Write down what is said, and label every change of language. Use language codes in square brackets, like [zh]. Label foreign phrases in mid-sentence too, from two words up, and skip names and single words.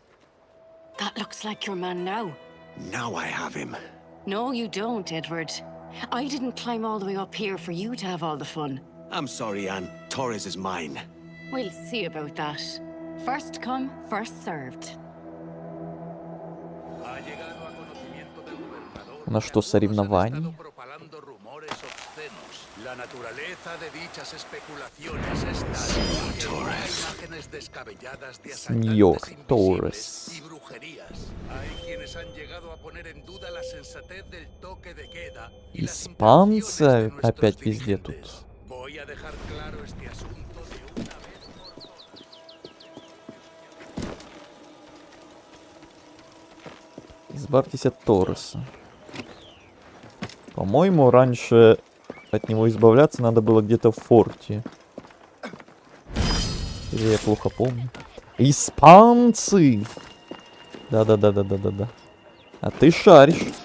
[en] That looks like your man now. Now I have him. No, you don't, Edward. I didn't climb all the way up here for you to have all the fun. I'm sorry, Anne. Torres is mine. We'll see about that. First come, first served. [ru] У нас что, соревнования? [es] La naturaleza de dichas especulaciones es tal que hay imágenes descabelladas de Señor asaltantes Torres. invisibles y brujerías. Hay quienes han llegado a poner en duda la sensatez del toque de queda y las [ru] Испанцы опять везде тут. [es] Voy a dejar claro este asunto de una vez por todas. [ru] Избавьтесь от Торреса. По-моему, раньше от него избавляться надо было где-то в форте. Или я плохо помню. Испанцы! Да-да-да-да-да-да-да. А ты шаришь.